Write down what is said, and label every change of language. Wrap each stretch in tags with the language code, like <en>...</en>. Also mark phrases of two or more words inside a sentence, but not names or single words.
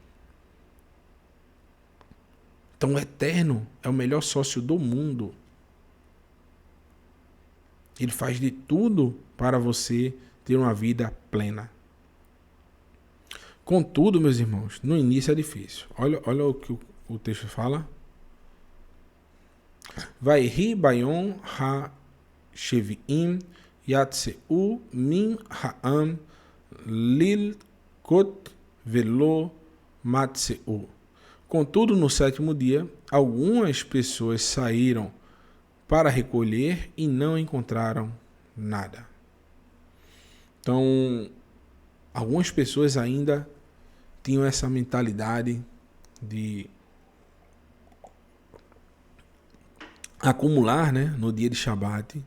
<pt>Então o Eterno é o melhor sócio do mundo. Ele faz de tudo para você ter uma vida plena. Contudo, meus irmãos, no início é difícil. Olha o que o texto fala.</pt> <he>ויהי ביום השביעי יצאו מן העם ללקט ולא מצאו.</he> <pt>Contudo, no 7º dia, algumas pessoas saíram para recolher e não encontraram nada. Então, algumas pessoas ainda tinham essa mentalidade de acumular, né, no dia de Shabat.</pt>